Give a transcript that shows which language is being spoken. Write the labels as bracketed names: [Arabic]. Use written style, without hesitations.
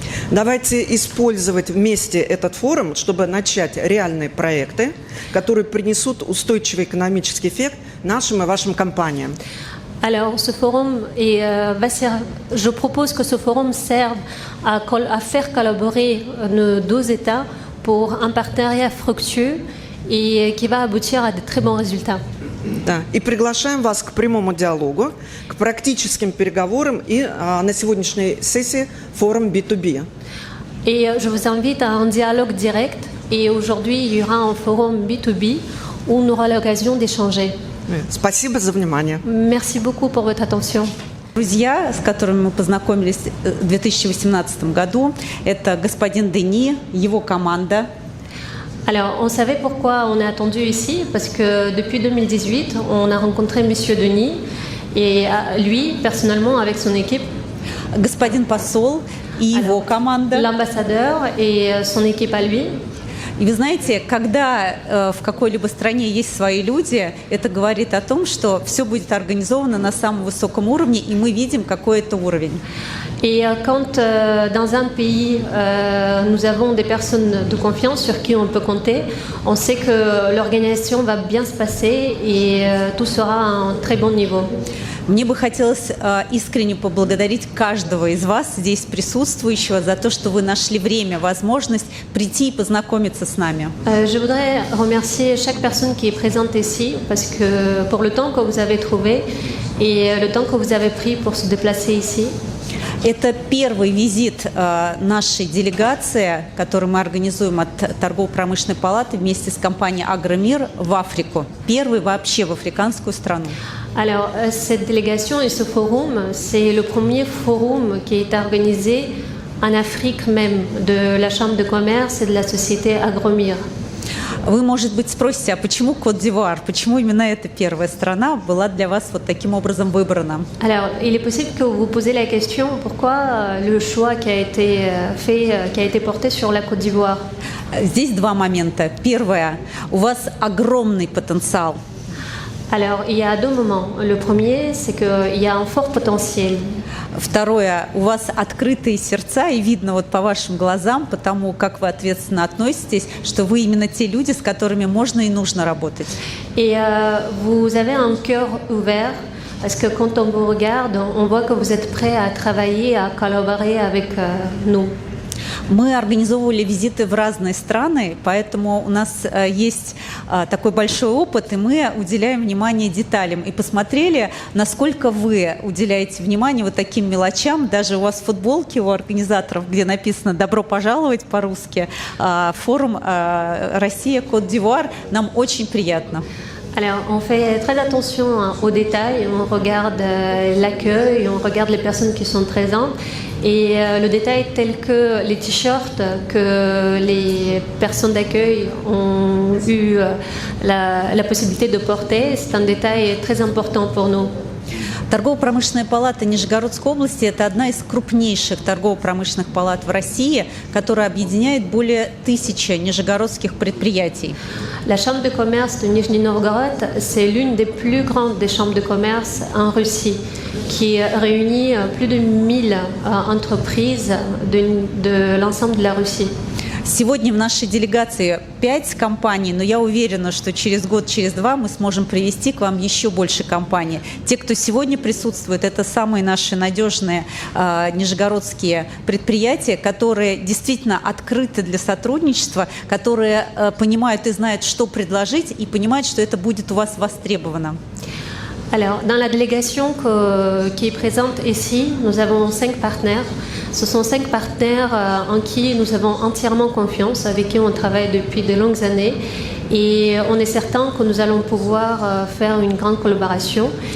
[Russian] Давайте использовать вместе этот форум, чтобы начать реальные проекты, которые принесут устойчивый экономический эффект нашим и вашим компаниям. [French] Alors, ce forum je propose que ce forum serve à faire collaborer nos deux États pour un partenariat fructueux et qui va aboutir à de très bons résultats. [Russian] Да. И приглашаем вас к прямому диалогу, к практическим переговорам и на сегодняшней сессии форум B2B. [French] Et je vous invite à un dialogue direct. Et aujourd'hui, il y aura un forum B2B où on aura l'occasion d'échanger. [Russian] Спасибо за внимание. [French] Merci beaucoup pour votre attention. [Russian] Друзья, с которыми мы познакомились в 2018 году, это господин Дени, его команда. [French] Alors, on savait pourquoi on est attendu ici, parce que depuis 2018, on a rencontré M. Denis, et lui, personnellement, avec son équipe. [Russian] Господин посол, и его команда. [French] L'ambassadeur et son équipe à lui. [Russian] И вы знаете, когда в какой-либо стране есть свои люди, это говорит о том, что все будет организовано на самом высоком уровне, и мы видим, какой это уровень. [French] Et quand dans un pays, nous avons des personnes de confiance sur qui on peut compter, on sait que l'organisation va bien se passer et tout sera à un très bon niveau. [Russian] Мне бы хотелось искренне поблагодарить каждого из вас, здесь присутствующего, за то, что вы нашли время, возможность прийти и познакомиться с нами. [French] Je voudrais remercier chaque personne qui est présente ici, parce que pour le temps que vous avez trouvé et le temps que vous avez pris pour se déplacer ici. [Russian] Это первый визит нашей делегации, которую мы организуем от Торгово-промышленной палаты вместе с компанией «Агромир» в Африку. Первый вообще в африканскую страну. [French] Alors, cette délégation et ce forum, c'est le premier forum qui est organisé en Afrique même, de la Chambre de commerce et de la société Agromir. [Russian] Вы, может быть, спросите, а почему Кот-д'Ивуар? Почему именно эта первая страна была для вас вот таким образом выбрана? [French] Alors, il est possible que vous vous posez la question, pourquoi le choix qui a été fait, qui a été porté sur la Côte d'Ivoire? [Russian] Здесь два момента. Первое, у вас огромный потенциал. [French] Alors, il y a deux moments. Le premier, c'est qu'il y a un fort potentiel. [Russian] Второе, у вас открытые сердца, и видно вот по вашим глазам, потому как вы ответственно относитесь, что вы именно те люди, с которыми можно и нужно работать. [French] Et vous avez un cœur ouvert, parce que quand on vous regarde, on voit que vous êtes prêt à travailler, à collaborer avec nous. [Russian] Мы организовывали визиты в разные страны, поэтому у нас есть такой большой опыт, и мы уделяем внимание деталям. И посмотрели, насколько вы уделяете внимание вот таким мелочам. Даже у вас футболки у организаторов, где написано «Добро пожаловать» по-русски, форум «Россия, Кот-д'Ивуар». Нам очень приятно. [French] Alors, on fait très attention aux détails, on regarde l'accueil, on regarde les personnes qui sont présentes. Et le détail tel que les t-shirts que les personnes d'accueil ont eu la possibilité de porter, c'est un détail très important pour nous. [Russian] Торгово-промышленная палата Нижегородской области – это одна из крупнейших торгово-промышленных палат в России, которая объединяет более 1000 нижегородских предприятий. [French] La chambre de commerce de Nijni Novgorod, c'est l'une des plus grandes des chambres de commerce en Russie, qui réunit plus de 1000 entreprises de l'ensemble de la Russie. [Russian] Сегодня в нашей делегации 5 компаний, но я уверена, что через год, через два мы сможем привести к вам еще больше компаний. Те, кто сегодня присутствует, это самые наши надежные нижегородские предприятия, которые действительно открыты для сотрудничества, которые понимают и знают, что предложить, и понимают, что это будет у вас востребовано. [French] Alors, dans la délégation qui est présente ici, nous avons 5 partenaires. Ce sont 5 partenaires en qui nous avons entièrement confiance, avec qui on travaille depuis de longues années. Et on est certain que nous allons pouvoir faire une grande collaboration.